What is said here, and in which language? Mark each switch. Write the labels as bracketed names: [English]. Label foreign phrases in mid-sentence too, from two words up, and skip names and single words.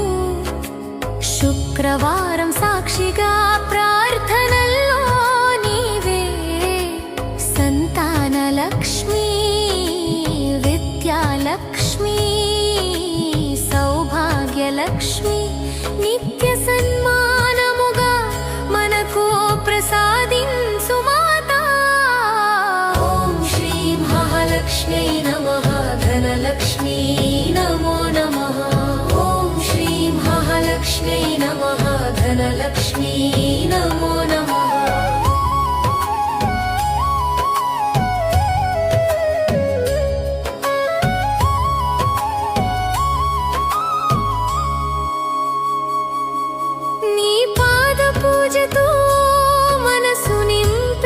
[Telugu] శుక్రవారం సాక్షిగా ప్రార్థనల్లో నీవే సంతాన లక్ష్మి విద్యాలక్ష్మి సౌభాగ్యలక్ష్మి నిత్య సన్మానముగా మనకు ప్రసాదించు మాతా। [Sanskrit] ॐ श्रीं महालक्ष्म्यै नमः। धनलक्ष्मी नमो नमः। ॐ श्रीं महालक्ष्म्यै नमः। धनलक्ष्मी नमो नमः। [Telugu] నీ పాద పూజతో మనసు నింపే